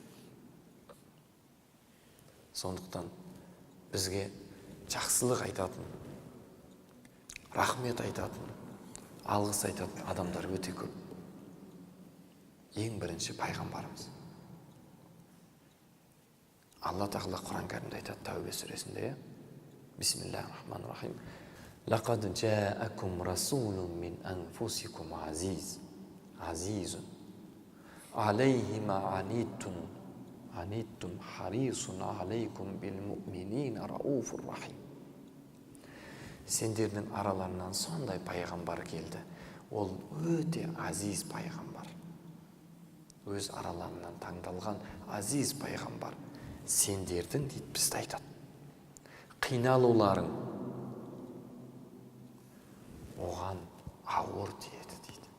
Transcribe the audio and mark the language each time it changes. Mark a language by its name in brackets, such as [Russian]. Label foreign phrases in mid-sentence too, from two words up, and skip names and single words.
[Kazakh] Сондықтан бізге жақсылық айтатын, рахмет айтатын, алғыс айтатын адамдар өте көп. Ең бірінші пайғамбарымыз. Алла тағала Құран кәрімде айтады, Тәубе сүресінде: [Arabic] بسم الله الرحمن الرحيم. لقد جاءكم رسول من أنفسكم عزيز عليه ما عنتم حريص عليكم بالمؤمنين رءوف رحيم. [Kazakh] Сендердің араларынан сондай пайғамбар келді. Ол өте азиз пайғамбар. Өз араларынан таңдалған азиз пайғамбар. Сендердің дейді, бізді айтады, қиналуларың оған ауыр тиеді дейді.